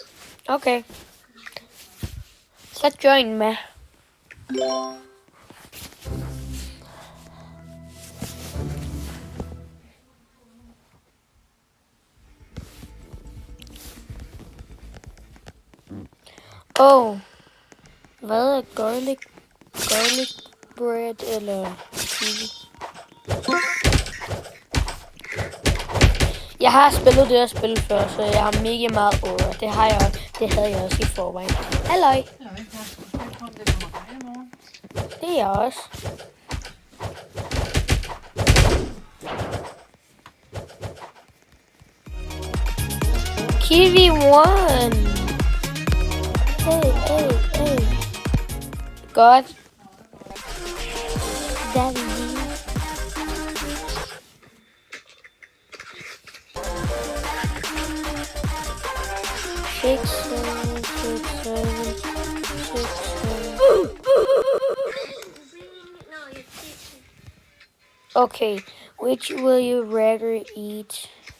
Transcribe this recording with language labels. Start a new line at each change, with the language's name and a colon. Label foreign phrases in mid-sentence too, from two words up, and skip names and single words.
Danish: Okay. Så join med. Hvad er
English: garlic bread
Danish: eller chili? Jeg har spillet det her spil før, så jeg har mega meget over. Det har jeg også. Det havde jeg også i forvejen. Halløj. Det er jeg også.
English: Kiwi one.
Danish: Hey. Godt.
English: Daddy. Six, seven. No, you're teaching. Okay, which will you rather eat?